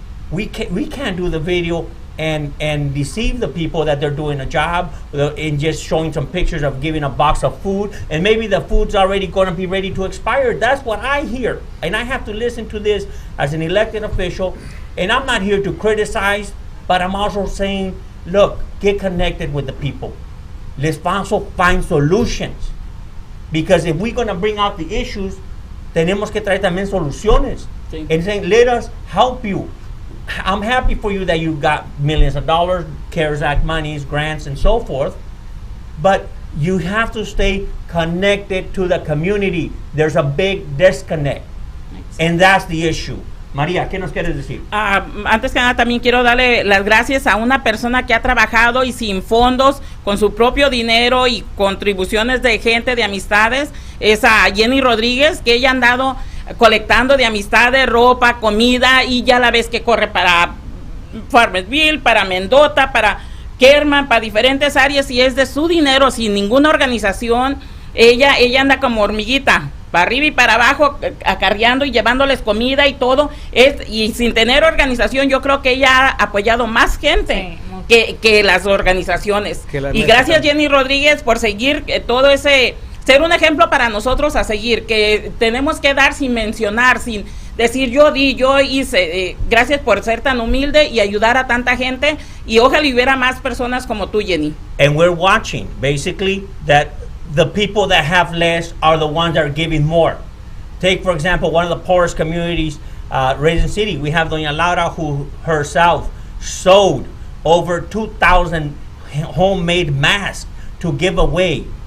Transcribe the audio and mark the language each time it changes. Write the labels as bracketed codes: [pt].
[en] We can't do the video and deceive the people that they're doing a job in just showing some pictures of giving a box of food, and maybe the food's already going to be ready to expire. That's what I hear, and I have to listen to this as an elected official. And I'm not here to criticize, but I'm also saying, look, get connected with the people. Let's also find solutions. Because if we're going to bring out the issues, [es] tenemos que traer también soluciones. Sí. [en] And saying, let us help you. I'm happy for you that you got millions of dollars, CARES Act monies, grants, and so forth. But you have to stay connected to the community. There's a big disconnect. And that's the issue. [es] María, ¿qué nos quieres decir? Antes que nada, también quiero darle las gracias a una persona que ha trabajado y sin fondos, con su propio dinero y contribuciones de gente, de amistades. Es a Jenny Rodríguez, que ella ha andado colectando de amistades, ropa, comida, y ya la ves que corre para Farmersville, para Mendota, para Kerman, para diferentes áreas, y es de su dinero, sin ninguna organización. Ella anda como hormiguita, para arriba y para abajo, acarreando y llevándoles comida y todo, y sin tener organización. Yo creo que ella ha apoyado más gente que las organizaciones. Y gracias, Jenny Rodríguez, por seguir todo ese, ser un ejemplo para nosotros a seguir, que tenemos que dar sin mencionar, sin decir yo di, yo hice. Gracias por ser tan humilde y ayudar a tanta gente, y ojalá hubiera más personas como tú, Jenny. [en] And we're watching, basically, that the people that have less are the ones that are giving more. Take, for example, one of the poorest communities, Raisin City. We have Doña Laura, who herself sewed over 2,000 homemade masks to give away.